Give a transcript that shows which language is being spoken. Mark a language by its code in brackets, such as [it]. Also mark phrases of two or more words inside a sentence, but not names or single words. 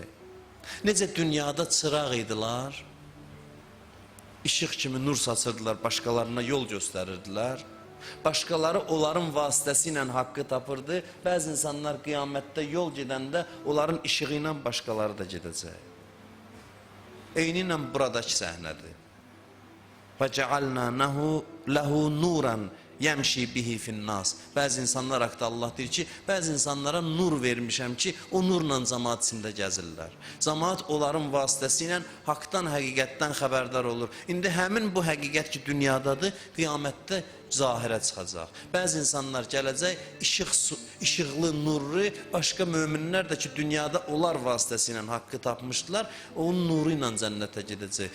[az] Necə dünyada çıraq idilər, işıq kimi nur saçırdılar, başqalarına yol göstərirdilər. Başqaları onların vasitəsi ilə haqqı tapırdı. Bəzi insanlar qiyamətdə yol gedəndə onların işığı ilə başqaları da gedəcək. Eyninlə buradakı səhnədir. [ar] وَجَعَلْنَا لَهُ نُورًا يَمْشِي بِهِ فِي النَّاسِ. [az] Bəzi insanlar haqqında Allah deyir ki, bəzi insanlara nur vermişəm ki, o nurla cəmaat içində gəzirlər. Cəmaat onların vasitəsi ilə haqdan, həqiqətdən xəbərdar olur. İndi həmin bu həqiqət ki, dünyadadır, qiyamətdə zahirə çıxacaq. Bəzi insanlar gələcək, işıqlı, nurlu, başqa möminlər də ki, dünyada onlar vasitəsi ilə haqqı tapmışdılar, onun nuru ilə cənnətə gedəcək.